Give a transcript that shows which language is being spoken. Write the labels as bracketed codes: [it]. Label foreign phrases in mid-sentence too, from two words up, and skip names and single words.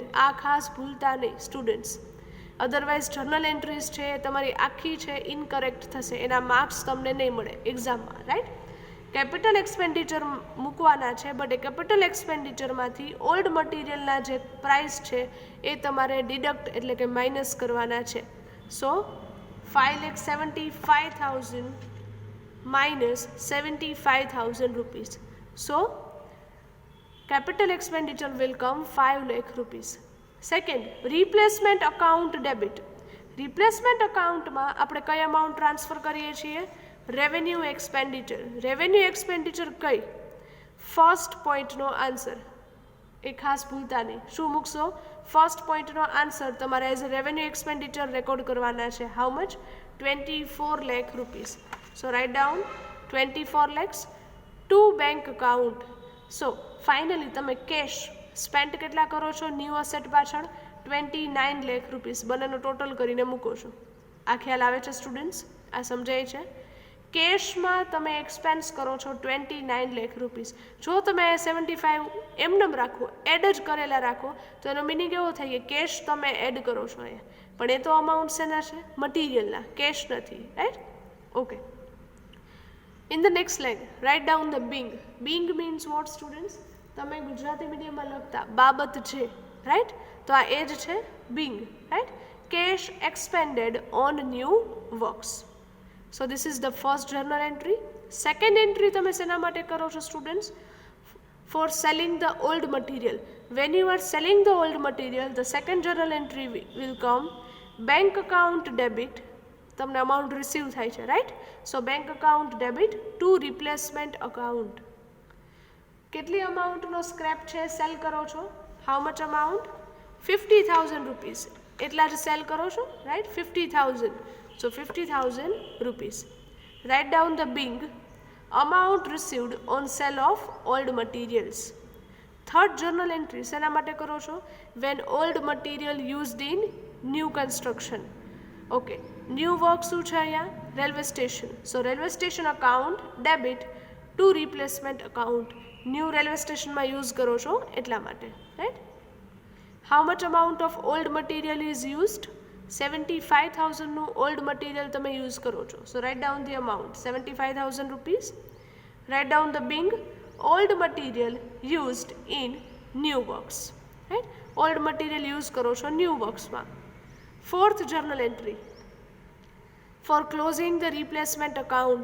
[gu] આ ખાસ ભૂલતા નહીં સ્ટુડન્ટ્સ, અધરવાઇઝ [en] journal entries [gu] છે તમારી આખી છે ઇનકરેક્ટ થશે, એના માર્ક્સ તમને નહીં મળે એક્ઝામમાં. [en] right, capital expenditure [gu] મૂકવાના છે, બટ એ કેપિટલ એક્સપેન્ડિચરમાંથી ઓલ્ડ મટીરિયલના જે પ્રાઇસ છે એ તમારે ડિડક્ટ એટલે કે માઇનસ કરવાના છે. [en] સો 5,75,000 minus 75,000 rupees. So capital expenditure will come 5 lakh rupees. Second, replacement account debit. Replacement account [gu] માં આપણે કઈ amount ટ્રાન્સફર કરીએ છીએ? [en] revenue expenditure. revenue expenditure કઈ? [gu] ફર્સ્ટ પોઈન્ટનો આન્સર એ ખાસ ભૂલતા નહીં. શું મૂકશો? ફર્સ્ટ પોઈન્ટનો આન્સર તમારે [en] as a revenue expenditure record [gu] કરવાના છે. [en] how much? 24 lakh rupees. So write down 24 lakhs to bank account. So finally [gu] તમે [en] cash spend [gu] કેટલા કરો છો [en] new asset [gu] પાછળ? 29 [en] lakh rupees. [gu] બંનેનો ટોટલ કરીને મૂકો છો. આ ખ્યાલ આવે છે સ્ટુડન્ટ્સ? આ સમજાય છે? કેશમાં તમે એક્સપેન્સ કરો છો 29 [en] lakh rupees. [gu] જો તમે 75 એમનેમ રાખો, એડ જ કરેલા રાખો, તો એનો મિનિંગ એવો થાય કે કેશ તમે એડ કરો છો અહીંયા, પણ એ તો અમાઉન્ટ શેના છે? [en] મટીરિયલના, કેશ નથી. Right? Okay. In the next line write down the being. being means what students? [gu] તમે ગુજરાતી મીડિયમમાં લખતા બાબત છે. રાઈટ? તો આ એ જ છે [en] being. Right? Cash expended on new works. So this is the first journal entry. Second entry [gu] તમે શેના માટે કરો છો સ્ટુડન્ટ્સ? [en] For selling the old material. When you are selling the old material, the second journal entry will come bank account debit. [gu] તમને amount receive થાય છે, [en] right? So bank account debit to replacement account. [gu] કેટલી amountનો સ્ક્રેપ છે સેલ કરો છો? [en] How much amount? 50,000 rupees. [gu] એટલા જ સેલ કરો છો, [en] right? 50,000. So 50,000 rupees. Write down the bing. Amount received on sale of old materials. Third journal entry [gu] શેના માટે કરો છો? [en] When old material used in new construction. Okay. New work [gu] શું છે અહીંયા? [en] railway station. So railway station account debit to replacement account. [gu] ન્યૂ રેલવે સ્ટેશનમાં યુઝ કરો છો એટલા માટે. [en] Right? How much amount of old material is used? [gu] 75,000 નું [en] old material [gu] તમે યુઝ કરો છો. [en] So write down the amount 75,000 rupees. Write down the being old material used in new works. રાઈટ? old material use [gu] કરો છો [en] ન્યૂ વર્ક્સમાં. fourth journal entry for closing the replacement account.